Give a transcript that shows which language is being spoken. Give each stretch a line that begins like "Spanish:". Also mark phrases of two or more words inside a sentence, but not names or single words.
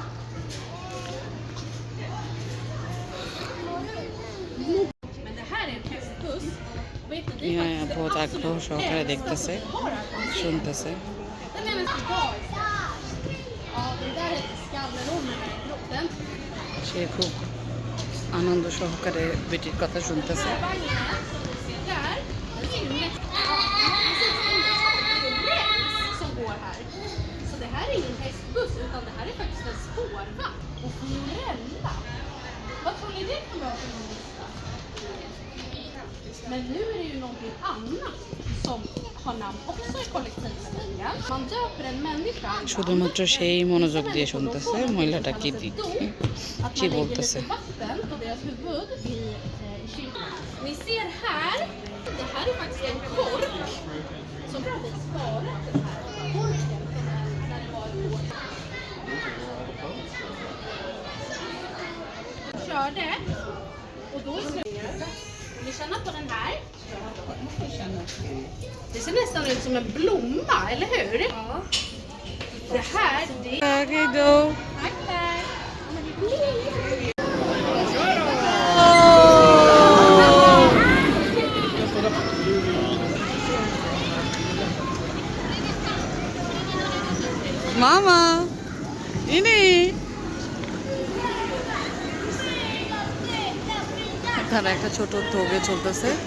Bangla: বহুত আগ্রহ সহকারে দেখতেছে, শুনতেছে। সে খুব আনন্দ সহকারে বেটির কথা শুনতেছে।
Swedish: Som går här. Så det här är ingen hästbuss utan det här är faktiskt en spårvagn. Och Fiorella. Vad tror ni det kan vara för någon lista? Men nu är det ju någonting annat som har namn också i kollektivstigen. Man döper en människa.
Bangla: শুধুমাত্র সেই মনোযোগ দিয়ে শুনতেছে মহিলাটা কি কি বলতেছে।
Swedish: Vatten på deras huvud i kyrkan. Ni ser här. Det här är faktiskt en kork som vi sparat den här korken när det var ett år. Körde och då vill ni känna på den här? Det ser nästan ut som en blomma, eller hur? Ja. Det här, det är... Okej då. Tack, tack.
Bangla: মামা ইনি তারা একটা ছোট তোগে চলতেছে।